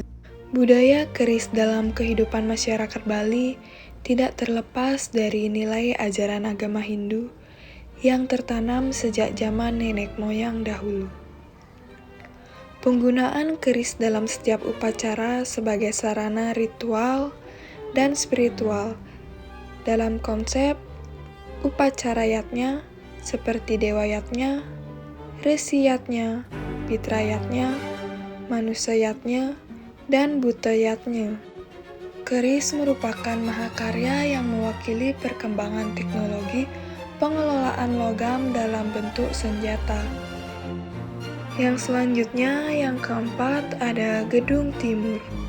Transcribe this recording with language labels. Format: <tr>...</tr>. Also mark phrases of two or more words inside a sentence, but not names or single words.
<id>Budaya keris dalam kehidupan masyarakat Bali tidak terlepas dari nilai ajaran agama Hindu yang tertanam sejak zaman nenek moyang dahulu. Penggunaan keris dalam setiap upacara sebagai sarana ritual dan spiritual dalam konsep upacara yatnya seperti dewa yatnya, resi yatnya, pitra yatnya, manusia yatnya, dan buta yatnya. Keris merupakan mahakarya yang mewakili perkembangan teknologi pengelolaan logam dalam bentuk senjata. Yang selanjutnya, yang keempat, ada Gedung Timur.</id>